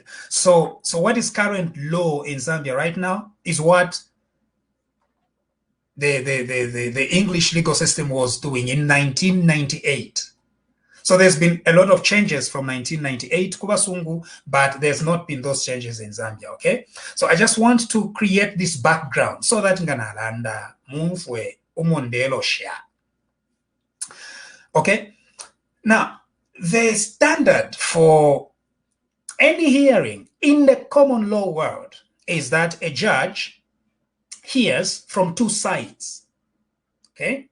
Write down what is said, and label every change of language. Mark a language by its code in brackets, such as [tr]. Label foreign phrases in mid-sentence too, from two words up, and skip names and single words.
[en] So what is current law in Zambia right now is what the English legal system was doing in 1998. So there's been a lot of changes from 1998 Kubasungu, but there's not been those changes in Zambia, okay? So I just want to create this background so that [bem] nganalanda mumfwe umondelo [en] share. Okay? Now, the standard for any hearing in the common law world is that a judge hears from two sides, okay?